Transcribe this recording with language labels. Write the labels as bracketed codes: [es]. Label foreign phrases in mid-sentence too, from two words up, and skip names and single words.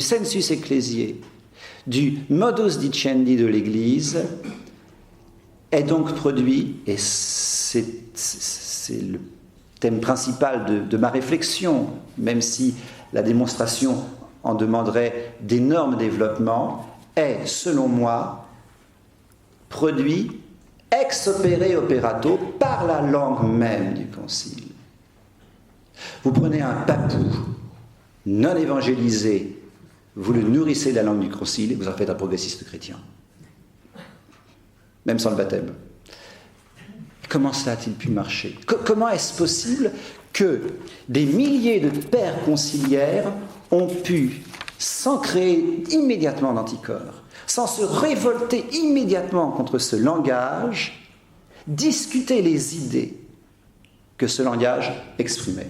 [la] sensus ecclésiae, [fr] du [la] modus dicendi [fr] de l'Église, est donc produit, et c'est le thème principal de ma réflexion, même si la démonstration en demanderait d'énormes développements, est, selon moi, produit [la] ex opere operato [fr] par la langue même du Concile. Vous prenez un papou non évangélisé, vous le nourrissez de la langue du Concile et vous en faites un progressiste chrétien. Même sans le baptême. Comment cela a-t-il pu marcher? Comment est-ce possible que des milliers de pères conciliaires ont pu, sans créer immédiatement d'anticorps, sans se révolter immédiatement contre ce langage, discuter les idées que ce langage exprimait?